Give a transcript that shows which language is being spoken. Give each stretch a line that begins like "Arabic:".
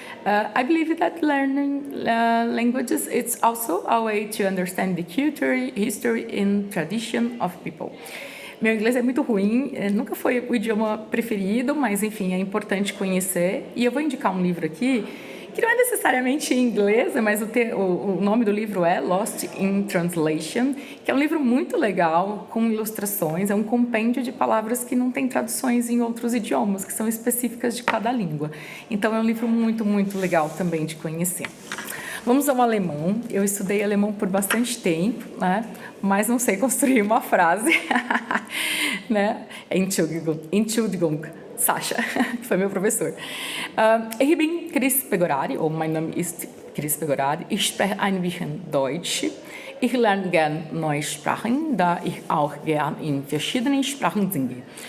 English: I believe that learning languages is also a way to understand the culture, history and tradition of people.
Portuguese: Meu inglês é muito ruim, nunca foi o idioma preferido, mas enfim, é importante conhecer. E eu vou indicar um livro aqui que não é necessariamente em inglês, mas o nome do livro é Lost in Translation, que é um livro muito legal, com ilustrações, é um compêndio de palavras que não tem traduções em outros idiomas, que são específicas de cada língua. Então é um livro muito, muito legal também de conhecer. Vamos ao alemão. Eu estudei alemão por bastante tempo, né? Mas não sei construir uma frase. Né? Entschuldigung. Sascha, que foi meu professor.
German: Ich bin Cris Pegorari, ou mein Name ist Cris Pegorari. Ich spreche ein bisschen Deutsch. Ich lerne gern neue Sprachen, da ich auch gern in verschiedenen Sprachen singe.